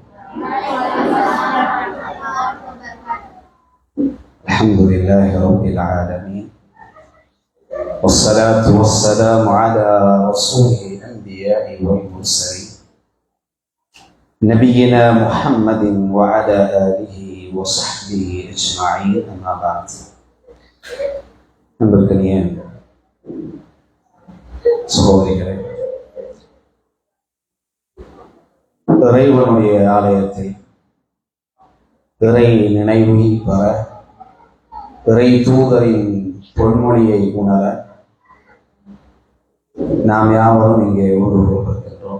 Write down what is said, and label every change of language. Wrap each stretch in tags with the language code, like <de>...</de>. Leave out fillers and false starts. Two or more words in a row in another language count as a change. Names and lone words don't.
<ar>الحمد لله رب العالمين، والصلاة والسلام على رسوله الأنبياء والمرسلين نبينا محمد وعلى آله وصحبه أجمعين. أما بعد.</ar> <ta>நண்பர்களே, சகோதரிகளே, இறைவனுடைய ஆலயத்தில் இறை நினைவை பெற, இறை தூதரின் பொன்மொழியை உணர நாம் யாவரும் இங்கே ஒன்று கொண்டிருக்கின்றோம்.</ta>